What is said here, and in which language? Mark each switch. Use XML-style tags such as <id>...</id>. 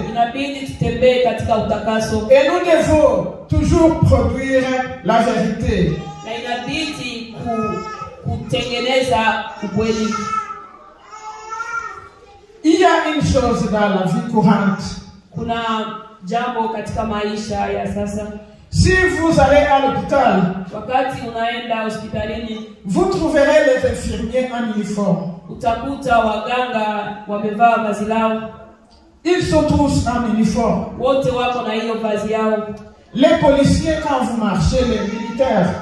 <sw>Inabidi tutembee katika utakaso.</sw> <fr>Et nous devons toujours produire la vérité.</fr> <sw>Na inabidi kutengeneza ukweli.</sw> <fr>Il y a une chose dans la vie courante.</fr> <sw>Kuna jambo katika maisha ya sasa.</sw> <fr>Si vous allez à l'hôpital,</fr> <sw>wakati unaenda hospitalini,</sw> <fr>vous trouverez les infirmiers en uniforme.</fr> <sw>Utakuta waganga wamevaa vazi lao.</sw> <fr>Ils sont tous en uniforme.</fr> <sw>Wote wako na hiyo vazi yao.</sw> <fr>Les policiers, quand vous marchez, les militaires,</fr>